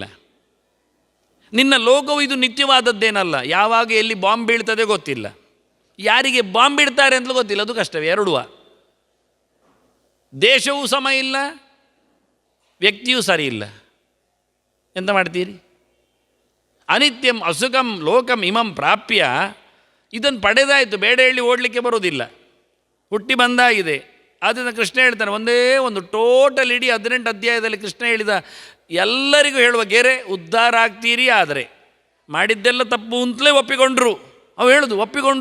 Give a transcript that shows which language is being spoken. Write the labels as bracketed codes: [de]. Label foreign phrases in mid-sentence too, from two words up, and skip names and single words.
[kn] ನಿನ್ನ ಲೋಕವು ಇದು ನಿತ್ಯವಾದದ್ದೇನಲ್ಲ. ಯಾವಾಗ ಎಲ್ಲಿ ಬಾಂಬ್ ಬೀಳ್ತದೆ ಗೊತ್ತಿಲ್ಲ, ಯಾರಿಗೆ ಬಾಂಬ್ ಬಿಡ್ತಾರೆ ಅಂತಲೂ ಗೊತ್ತಿಲ್ಲ. ಅದು ಕಷ್ಟವೇ. ಎರಡುವ ದೇಶವೂ ಸಮ ಇಲ್ಲ, ವ್ಯಕ್ತಿಯೂ ಸರಿ ಇಲ್ಲ. ಎಂತ ಮಾಡ್ತೀರಿ? [sa] ಅನಿತ್ಯಂ ಅಸುಖಂ ಲೋಕಂ ಇಮಂ ಪ್ರಾಪ್ಯ. [kn] ಇದನ್ನು ಪಡೆದಾಯಿತು, ಬೇಡ ಹೇಳಿ ಓಡಲಿಕ್ಕೆ ಬರೋದಿಲ್ಲ, ಹುಟ್ಟಿ ಬಂದಾಗಿದೆ. ಆದ್ದರಿಂದ ಕೃಷ್ಣ ಹೇಳ್ತಾನೆ, ಒಂದೇ ಒಂದು ಟೋಟಲ್ ಇಡೀ 18 ಅಧ್ಯಾಯದಲ್ಲಿ ಕೃಷ್ಣ ಹೇಳಿದ ಎಲ್ಲರಿಗೂ ಹೇಳುವ ಗೆರೆ, ಉದ್ಧಾರ ಆಗ್ತೀರಿ ಆದರೆ ಮಾಡಿದ್ದೆಲ್ಲ ತಪ್ಪು ಅಂತಲೇ ಒಪ್ಪಿಕೊಂಡ್ರು. ಅವು ಹೇಳೋದು ಒಪ್ಪಿಕೊಂಡ್ರು.